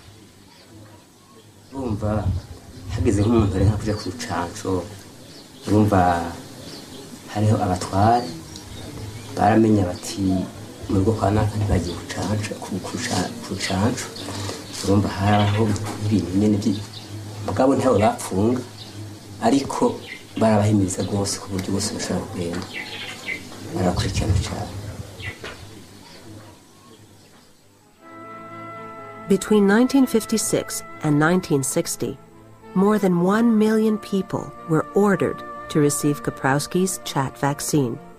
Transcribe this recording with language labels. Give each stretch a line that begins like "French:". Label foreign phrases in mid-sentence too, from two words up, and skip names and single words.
Rundi: urumva hageze nk'umuntu ari nkakuja ku rucanco urumva hariho abatware baramenya bati mu rugo kwa naka ntibagiye ku rucanco urumva haraho ibintu nyene mugabo ntawe bapfunga ariko barabahimiriza rwose ku buryo bwose bashobora kugenda.
English: Between 1956 and 1960, more than 1 million people were ordered to receive Koprowski's chat vaccine.